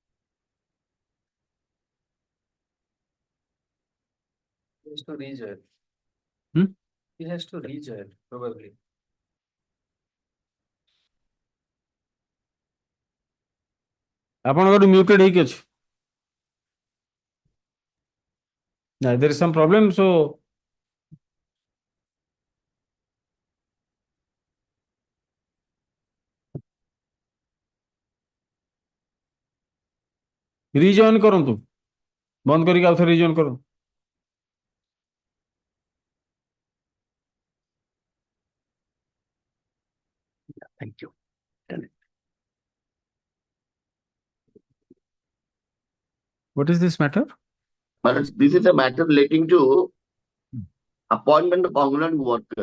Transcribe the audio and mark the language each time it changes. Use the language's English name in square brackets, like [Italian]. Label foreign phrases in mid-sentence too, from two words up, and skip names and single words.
[English] He has to rejoin. Hmm? He has to rejoin, probably. [Odia] ଆପଣଙ୍କର muted ହେଇକି ଅଛି. [English] Now there is some problem, so rejoin କରନ୍ତୁ. [Odia] ବନ୍ଦ କରିକି ଆଉ ଥରେ rejoin କରନ୍ତୁ. [English] thank you. What is this matter? But this is a matter relating to appointment of permanent worker.